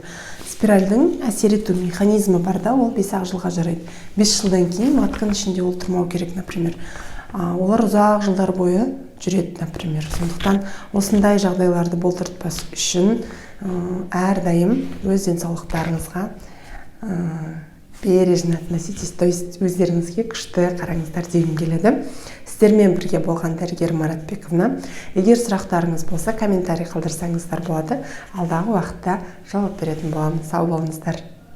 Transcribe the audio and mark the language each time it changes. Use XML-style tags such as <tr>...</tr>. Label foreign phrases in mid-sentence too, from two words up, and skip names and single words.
<kk>Спиральдің әсер ету механизмі бар да, ол 5 жылға жарайды. 5 жылдан кейін матканың ішінде ол тұрмау керек, например. Олар ұзақ жылдар бойы жүреді, например. Сондықтан осындай жағдайларды болдыртпас үшін әрдайым өз денсаулықтарыңызға</kk> <ru>бережно относитесь, то есть</ru> <kk>өздеріңізге күшті қараңыздар дегім келеді. Сіздермен бірге болған дәрігер Маратбековна. Егер сұрақтарыңыз болса, комментарий қалдырсаңыздар болады. Алдағы уақытта жауап беретін боламын. Сау болыңыздар.</kk>